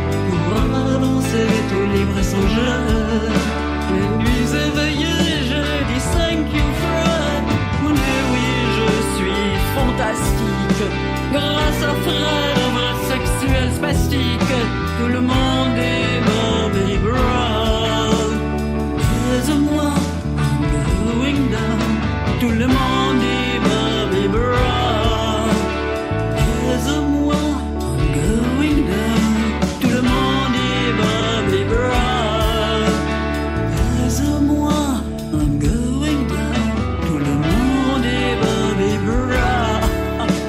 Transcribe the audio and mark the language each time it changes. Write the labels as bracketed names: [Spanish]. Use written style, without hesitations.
[French] Pour avancer, tout libre et sans jeu. Les nuits éveillées, je dis [English] thank you Fred. [French] Mais oui, je suis fantastique. Grâce à Fred, un vrai sexuel spastique. Tout le monde est Bobby Brown. Laisse-moi, [English] I'm going down. [French] Tout le monde est Bobby Brown. Laisse-moi, [English] I'm going down. [French] Tout le monde est Bobby Brown. Laisse-moi, [English] I'm going down. [French] Tout le monde est Bobby Brown.